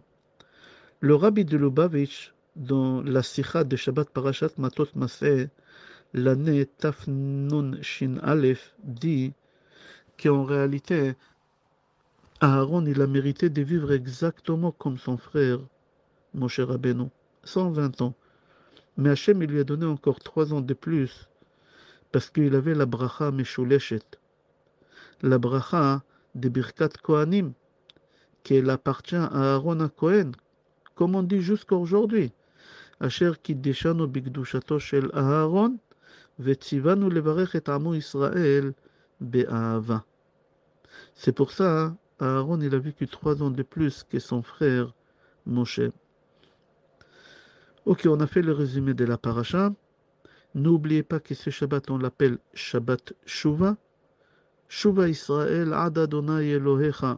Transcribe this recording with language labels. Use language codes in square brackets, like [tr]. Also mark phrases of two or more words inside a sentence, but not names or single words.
[fr] Le rabbi de Lubavitch, dans la Sikha de Shabbat Parashat Matot Maseh, l'année Tafnun Shin Aleph, dit qu'en réalité, Aaron, il a mérité de vivre exactement comme son frère, Moshe Rabbeinu, 120 ans. Mais Hachem, il lui a donné encore 3 ans de plus, parce qu'il avait la [he] ברכה משולשת, [fr] la bracha de [he] ברכת כהנים, [fr] qui appartient à Aaron à Cohen, comme on dit jusqu'à aujourd'hui. [he] Asher קידשנו בקדושתו של אהרון, וציוונו לברך את עמו ישראל באהבה. [fr] C'est pour ça, Aaron, il a vécu 3 ans de plus que son frère Moshe. Ok, on a fait le résumé de la paracha. N'oubliez pas que ce Shabbat, on l'appelle Shabbat Shuvah. [he] שובה ישראל, עד אדוני אלוהיך.